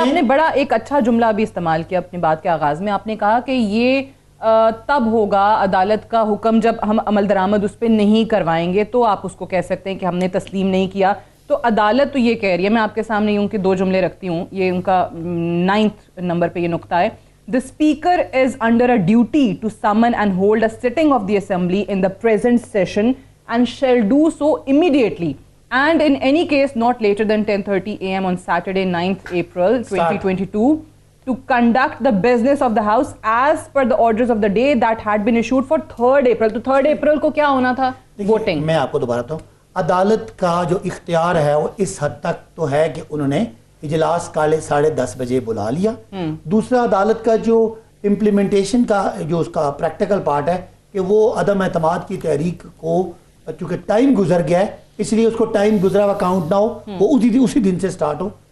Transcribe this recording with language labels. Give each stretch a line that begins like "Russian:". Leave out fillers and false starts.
Urdu: آپ نے بڑا ایک اچھا جملہ بھی استعمال کیا اپنی بات کے آغاز میں. آپ نے کہا کہ یہ تب ہوگا عدالت کا حکم جب ہم عمل درآمد اس پہ نہیں کروائیں گے تو آپ اس کو کہہ سکتے ہیں کہ ہم نے تسلیم نہیں کیا. تو عدالت تو یہ کہہ رہی ہے، میں آپ کے سامنے یوں کہ 2 جملے رکھتی ہوں، یہ ان کا 9 نمبر پہ یہ نقطہ ہے.
English: The Speaker is under a duty to summon and hold a sitting of the Assembly in the present session and shall do so immediately and in any case not later than 10:30 a.m. on Saturday 9th April 2022 to conduct the business of the House as per the orders of the day that had been issued for 3rd April.
Urdu: تو 3rd April کو کیا ہونا تھا؟ Voting. میں آپ کو دوبارہ بتاؤں، عدالت کا جو اختیار ہے وہ اس حد تک تو ہے کہ انہوں نے اجلاس کالے 10:30 بجے بلا لیا. دوسرا، عدالت کا جو امپلیمنٹیشن کا جو اس کا پریکٹیکل پارٹ ہے کہ وہ عدم اعتماد کی تحریک کو چونکہ ٹائم گزر گیا ہے اس لیے اس کو ٹائم گزرا ہوا کاؤنٹ نہ ہو، وہ اسی دن سے سٹارٹ ہو.